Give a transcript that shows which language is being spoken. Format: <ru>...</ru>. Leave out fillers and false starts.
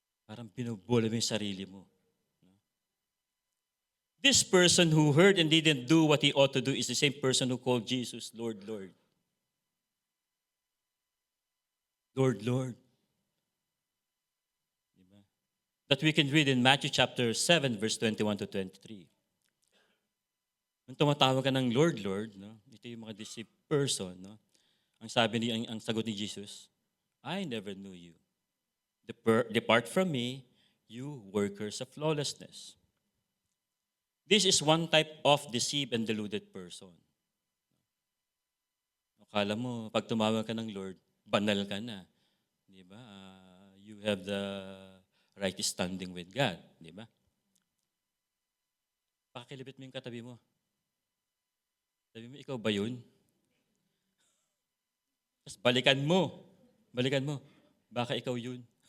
<tl>Parang binubola mo yung sarili mo.</tl> <en>No? This person who heard and didn't do what he ought to do is the same person who called Jesus, Lord, Lord. Lord, Lord. That we can read in Matthew chapter 7, verse 21 to 23.</en> <tl>Nung tumatawag ka ng Lord, Lord, no? Ito yung mga deceived person, no? Ang sagot ni Jesus,</tl> <en>"I never knew you. Depart from me, you workers of lawlessness." This is one type of deceived and deluded person.</en> <tl>Akala mo, pag tumawag ka ng Lord, banal ka na. Di ba?</tl> <en>You have the right standing with God.</en> <tl>Di ba? Pakilibit mo yung katabi mo. Sabi mo, ikaw ba yun? Tapos balikan mo. Baka ikaw yun.</tl>